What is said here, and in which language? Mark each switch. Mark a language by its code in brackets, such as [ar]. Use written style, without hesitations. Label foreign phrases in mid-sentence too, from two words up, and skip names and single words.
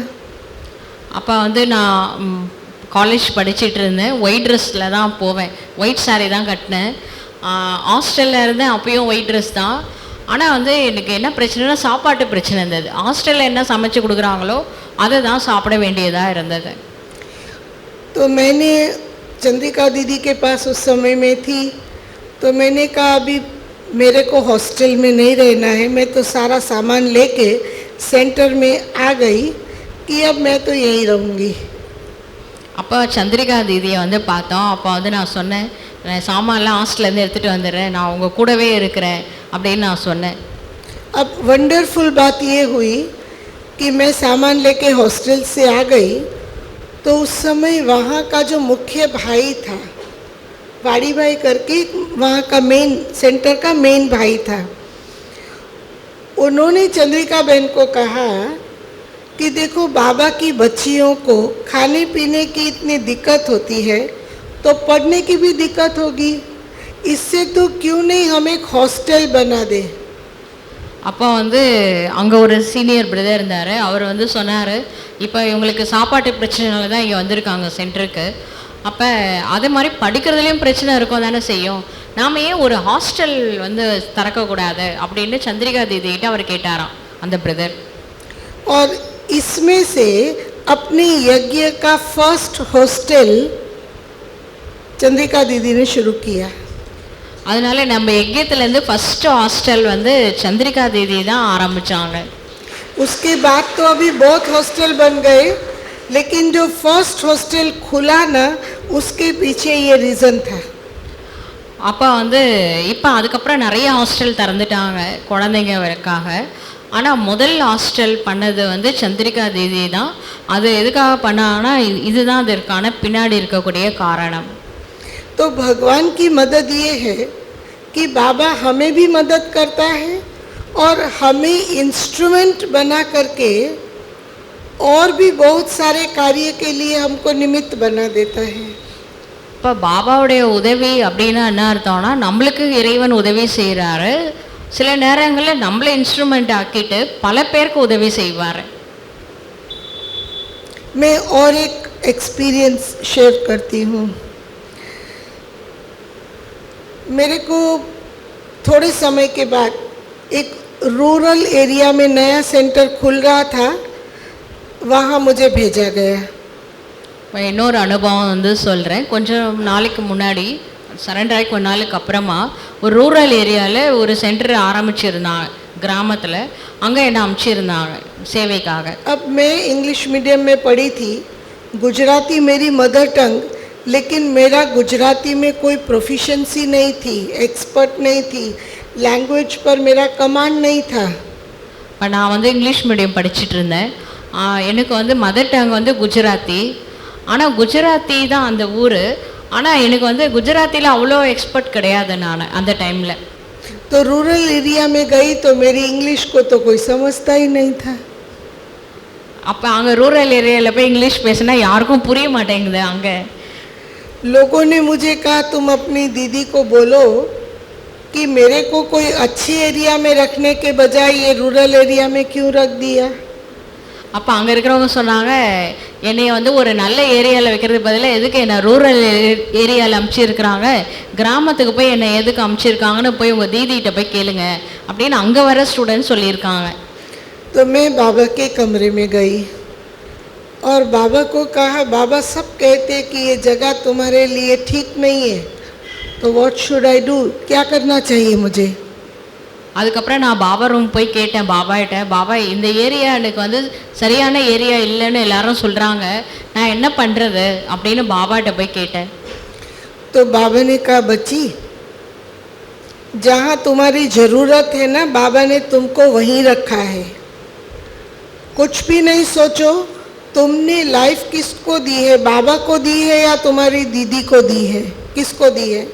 [ta] அப்போ வந்து நான் காலேஜ் படிச்சுட்டு இருந்தேன். [en] white dress-il [ta] தான் போவேன், [en] white saree [ta] தான் கட்டினேன். ஹாஸ்டலில் இருந்தேன், அப்பயும் [en] white dress [ta] தான். ஆனால் வந்து எனக்கு என்ன பிரச்சனைனா சாப்பாட்டு பிரச்சனை இருந்தது. ஹாஸ்டலில் என்ன சமைச்சு கொடுக்குறாங்களோ அதை தான் சாப்பிட வேண்டியதாக இருந்தது. [hi] तो मैंने चंद्रिका दीदी के पास उस समय में थी, तो मैंने कहा अभी मेरे को हॉस्टल में नहीं रहना है, मैं तो सारा सामान लेके सेंटर में आ गई कि अब मैं तो यहीं रहूँगी. [ta] அப்போ சந்திரிகா தீதியை வந்து பார்த்தோம். அப்போ வந்து நான் சொன்னேன், நான் சாமான்லாம் ஹாஸ்டல்லேருந்து எடுத்துகிட்டு வந்துடுறேன், நான் உங்கள் கூடவே இருக்கிறேன் அப்படின்னு நான் சொன்னேன். [hi] अब वंडरफुल बात ये हुई कि मैं सामान लेके हॉस्टल से आ गई तो उस समय वहाँ का जो मुख्य भाई था, वाड़ी भाई करके वहाँ का [en] main centre [hi] का मेन भाई था, उन्होंने चंद्रिका बहन को कहा कि देखो बाबा की बच्चियों को खाने पीने की इतनी दिक्कत होती है, तो पढ़ने की भी दिक्कत होगी, इससे तो क्यों नहीं हम एक हॉस्टल बना दे। [ta] அப்போ வந்து அங்கே ஒரு [en] senior brother [ta] இருந்தார். அவர் வந்து சொன்னார், இப்போ இவங்களுக்கு சாப்பாட்டு பிரச்சனைனால தான் இங்கே வந்திருக்காங்க சென்டருக்கு. அப்போ அதே மாதிரி படிக்கிறதுலேயும் பிரச்சனை இருக்கும் தானே செய்யும், நாம் ஏன் ஒரு ஹாஸ்டல் வந்து திறக்கக்கூடாது அப்படின்னு சந்திரிகா தீதிகிட்ட அவர் கேட்டாராம் அந்த பிரதர். [hi] और इसमें से अपने यज्ञ का [en] first hostel [hi] चंद्रिका दीदी ने शुरू किया. [ta] அதனால நம்ம யஜ்யத்துலேருந்து [en] first hostel [ta] வந்து சந்திரிகா தீதி தான் ஆரம்பித்தாங்க. [hi] उसके बाद तो अभी बहुत हॉस्टल बन गए, लेकिन जो [en] first hostel [hi] खुला ना, उसके पीछे ये रीज़न था. [ta] அப்போ வந்து இப்போ அதுக்கப்புறம் நிறைய ஹாஸ்டல் திறந்துட்டாங்க குழந்தைங்களுக்காக. ஆனால் முதல் ஹாஸ்டல் பண்ணது வந்து சந்திரிகா தீதி தான். அது எதுக்காக பண்ணாங்கன்னா இதுதான் அதற்கான பின்னாடி இருக்கக்கூடிய காரணம். [hi] तो भगवान की मदद ये है कि बाबा हमें भी मदद करता है और हमें इंस्ट्रूमेंट बना करके और भी बहुत सारे कार्य के लिए हमको निमित्त बना देता है. [ta] இப்போ பாபாவுடைய உதவி அப்படின்னா என்ன அர்த்தம்னா, நம்மளுக்கு இறைவன் உதவி செய்கிறாரு, சில நேரங்களில் நம்மளை இன்ஸ்ட்ருமெண்ட் ஆக்கிட்டு பல பேருக்கு உதவி செய்வார். [hi] मैं और एक [en] experience share [hi] करती हूँ. मेरे को थोड़े समय के बाद एक [en] rural area [hi] में नया सेंटर खुल रहा था, वहाँ मुझे भेजा गया. [ta] இப்போ இன்னொரு அனுபவம் வந்து சொல்கிறேன். கொஞ்சம் நாளைக்கு முன்னாடி சரண்டர் ஆகி கொஞ்ச நாளுக்கு அப்புறமா ஒரு [en] rural area-vil [ta] ஒரு சென்டர் ஆரம்பிச்சிருந்தாங்க கிராமத்தில். அங்கே என்னை அனுப்பிச்சிருந்தாங்க சேவைக்காக. [hi] अब मैं [en] English medium [hi] में पढ़ी थी, गुजराती मेरी [en] mother tongue, [hi] लेकिन मेरा गुजराती में कोई प्रोफिशेंसी नहीं थी, एक्सपर्ट नहीं थी, लैंग्वेज पर मेरा कमांड नहीं था. [ta] இப்போ நான் வந்து [en] English medium [ta] படிச்சுட்டு இருந்தேன். எனக்கு வந்து [en] mother tongue [ta] வந்து குஜராத்தி. ஆனால் குஜராத்தி தான் அந்த ஊர். ஆனால் எனக்கு வந்து குஜராத்தியில் அவ்வளோ எக்ஸ்பர்ட் கிடையாது நான் அந்த டைமில். [hi] तो [en] rural area [hi] में गई तो मेरी इंग्लिश को तो कोई समझता ही नहीं था. [ta] அப்போ அங்கே [en] rural area-vil [ta] போய் இங்கிலீஷ் பேசினா யாருக்கும் புரிய மாட்டேங்குது. அங்கே [hi] लोगों ने मुझे कहा तुम अपनी दीदी को बोलो कि मेरे को कोई अच्छी एरिया में रखने के बजाय ये [en] rural area [hi] में क्यों रख दिया. [ta] அப்போ அங்கே இருக்கிறவங்க சொன்னாங்க, என்னைய வந்து ஒரு நல்ல ஏரியாவில் வைக்கிறது பதிலாக எதுக்கு என்னை [en] rural area-vil [ta] அமுச்சிருக்கிறாங்க, கிராமத்துக்கு போய் என்னை எதுக்கு அமுச்சிருக்காங்கன்னு போய் உங்கள் தீதிகிட்ட போய் கேளுங்க அப்படின்னு அங்கே வர ஸ்டூடெண்ட் சொல்லியிருக்காங்க. [hi] तो मैं बाबा के कमरे में गई और बाबा को कहा, बाबा सब कहते कि ये जगह तुम्हारे लिए ठीक नहीं है, तो [en] what should I do, [hi] क्या करना चाहिए मुझे. அதுக்கப்புறம் நான் பாபா ரூம் போய் கேட்டேன் பாபாகிட்ட, பாபா இந்த ஏரியா எனக்கு வந்து சரியான ஏரியா இல்லைன்னு எல்லாரும் சொல்கிறாங்க, நான் என்ன பண்ணுறது அப்படின்னு பாபாகிட்ட போய் கேட்டேன். तो बाबा ने कहा, बच्ची जहाँ तुम्हारी ज़रूरत है ना, बाबा ने तुमको वहीं रखा है. कुछ भी नहीं सोचो, तुमने लाइफ किसको दी है, बाबा को दी है या तुम्हारी दीदी को दी है, किसको दी है.